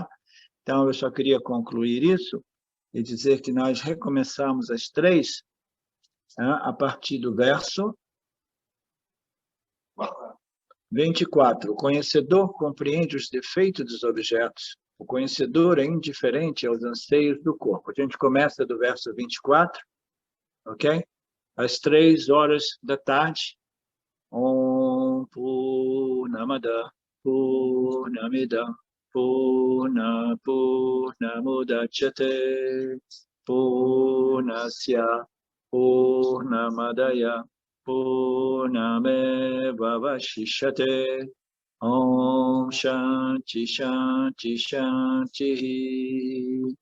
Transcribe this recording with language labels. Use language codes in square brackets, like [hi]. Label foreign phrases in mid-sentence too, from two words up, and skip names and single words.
[pt] Então, eu só queria concluir isso e dizer que nós recomeçamos as 3, a partir do verso 24. O conhecedor compreende os defeitos dos objetos. O conhecedor é indiferente aos anseios do corpo. A gente começa do verso 24, ok? [sa] Às 3h, ॐ पूर्णमद पूर्णमिदं पूर्णमुदच्यते पूर्णस्य पूर्णमादाय पूर्णमेवावशिष्यते ॐ शान्ति शान्ति शान्ति